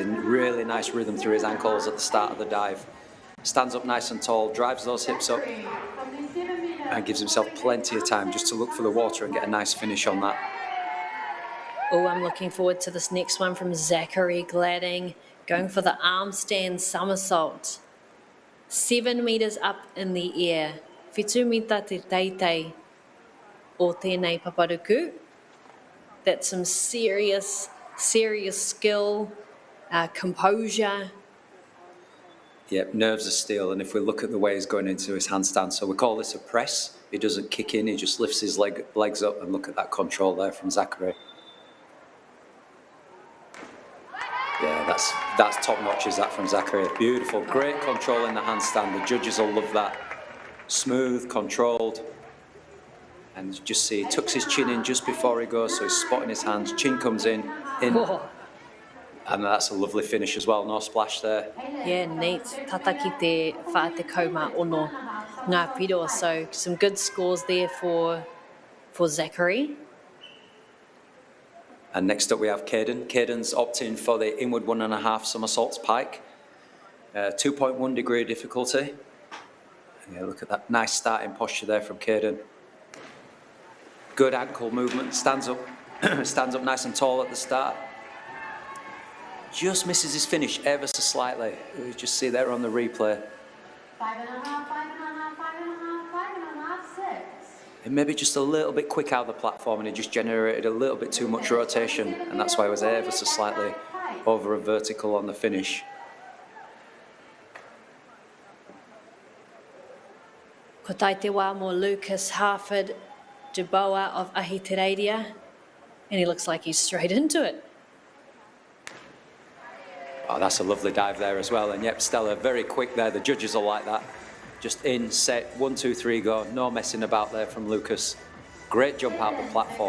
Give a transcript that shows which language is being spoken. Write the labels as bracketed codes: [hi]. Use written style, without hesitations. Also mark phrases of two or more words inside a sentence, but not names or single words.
[en] Really nice rhythm through his ankles at the start of the dive. Stands up nice and tall, drives those hips up, and gives himself plenty of time just to look for the water and get a nice finish on that. Oh, I'm looking forward to this next one from Zachary Gladding, going for the arm stand somersault. 7 meters up in the air. [mi] Whitu mita te teitei o tēnei paparuku. [en] That's some serious skill, composure. Yep, nerves of steel, and if we look at the way he's going into his handstand, so we call this a press. He doesn't kick in, he just lifts his legs up, and look at that control there from Zachary. Yeah, that's top notch, is that from Zachary. Beautiful, great control in the handstand. The judges will love that. Smooth, controlled. And you just see he tucks his chin in just before he goes, so he's spotting his hands. Chin comes in. Whoa. And that's a lovely finish as well. No splash there. Yeah, neat. [mi] Tataki te Whātekau mā ono ngā piro. [en] So some good scores there for Zachary. And next up we have Caden. Caden's opting for the inward 1.5 somersaults pike. 2.1 degree difficulty. Yeah, look at that nice starting posture there from Caden. Good ankle movement, stands up nice and tall at the start. Just misses his finish ever so slightly. You just see there on the replay. 5.5, 5.5, 6. And maybe just a little bit quick out of the platform, and he just generated a little bit too much rotation, and that's why he was ever so slightly over a vertical on the finish. [mi] Ko tai te wā mo [en] Lucas Harford Dubois of Ahitereiria, and he looks like he's straight into it. Oh, that's a lovely dive there as well. And yep, Stella, very quick there. The judges are like that. Just in, set, 1, 2, 3, go. No messing about there from Lucas. Great jump out the platform.